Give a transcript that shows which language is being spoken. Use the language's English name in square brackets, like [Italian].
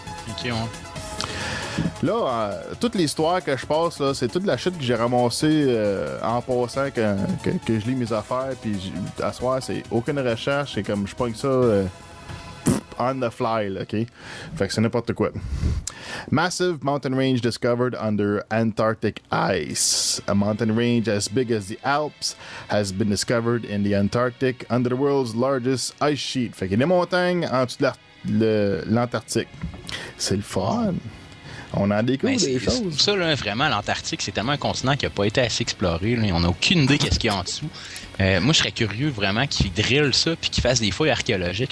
[French] Ok, ouais. Là, toute l'histoire que je passe, là, c'est toute la shit que j'ai ramassée en passant que je lis mes affaires. Puis à soir, c'est aucune recherche. C'est comme je pogne ça [English] on the fly, [French] là, OK? Fait que c'est n'importe quoi. [English] Massive mountain range discovered under Antarctic ice. A mountain range as big as the Alps has been discovered in the Antarctic under the world's largest ice sheet. [French] Fait qu'il y a des montagnes en dessous de l'Antarctique. C'est le fun. On en découvre des choses. Ça, là, vraiment, l'Antarctique, c'est tellement un continent qui n'a pas été assez exploré. Là. On n'a aucune idée qu'est-ce qu'il y a en dessous. Moi, je serais curieux vraiment qu'ils drillent ça puis qu'ils fassent des fouilles archéologiques.